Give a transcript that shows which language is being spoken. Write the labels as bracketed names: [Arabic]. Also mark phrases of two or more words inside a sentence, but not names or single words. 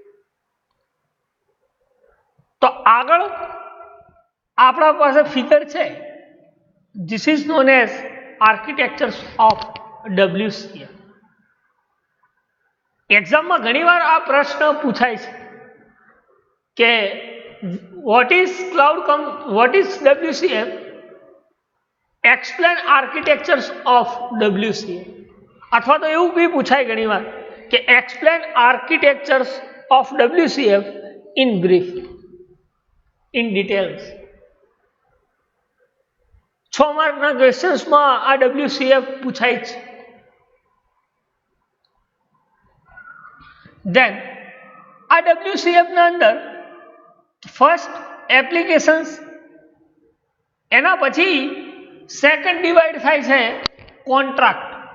[Gujarati] તો આગળ આપણા પાસે ફિગર છે, [English] this is known as architectures of WCF. [Gujarati] એક્ઝામમાં ઘણીવાર આ પ્રશ્ન પૂછાય છે કે [English] what is WCF? Explain architectures of WCF. [Gujarati] અથવા તો એવું બી પૂછાય ઘણીવાર કે [English] explain architectures of WCF in brief, in details. [Gujarati] 6 માર્કના ક્વેશ્ચન્સમાં આ WCF પૂછાય છે. દેન આ WCF ના અંદર [English] first applications, [Gujarati] એના પછી સેકન્ડ ડિવાઈડ થાય છે કોન્ટ્રાક્ટ.